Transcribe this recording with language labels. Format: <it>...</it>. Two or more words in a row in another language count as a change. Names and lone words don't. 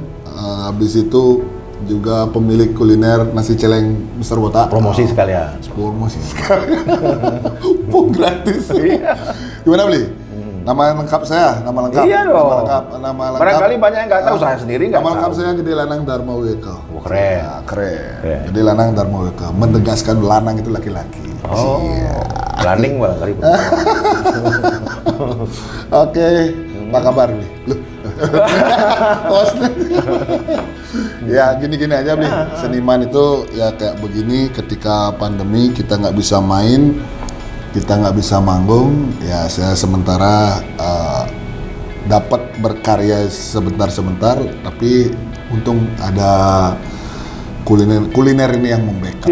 <id>Habis itu juga pemilik kuliner nasi celeng Mr. Botak. Promosi sekalian. Promosi sekalian. Pung gratis. Gimana beli? Nama lengkap saya, nama lengkap. Iya dong. Nama lengkap. Barangkali banyak yang nggak tahu, saya sendiri nggak tahu. Nama lengkap saya Gede Lanang Dharma Weka. Oh, keren. Ya, keren. Gede Lanang Dharma Weka. Menegaskan lanang itu laki-laki. Oh. Landing barangkali. Oke. Apa kabar nih? Ya gini-gini aja nih, seniman itu ya kayak begini, ketika pandemi kita nggak bisa main, kita nggak bisa manggung, ya saya sementara dapat berkarya sebentar-sebentar, tapi untung ada kuliner ini yang membackup.</id>